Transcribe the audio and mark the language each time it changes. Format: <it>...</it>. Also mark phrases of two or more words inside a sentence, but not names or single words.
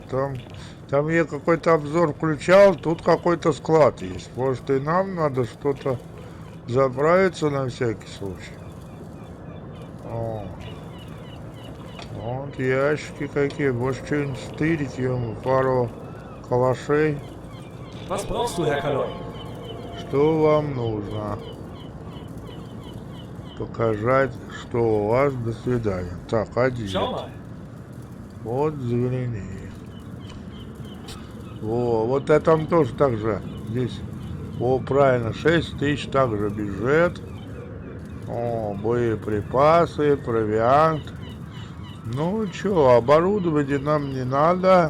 <ru>Там я какой-то обзор включал, тут какой-то склад есть. Может и нам надо что-то заправиться на всякий случай. О, вот ящики какие, может что-нибудь стырить, ему пару калашей.</ru> <de>Was brauchst du, Herr Kaloi?</de> <ru>Что вам нужно? Показать, что у вас. До свидания. Так, один.</ru> <de>Schau mal.</de> <ru>Вот взгляни. О, вот это тоже так же. Здесь, о, правильно, 6000 также бюджет. О, боеприпасы, провиант. Ну, что, оборудование нам не надо.</ru>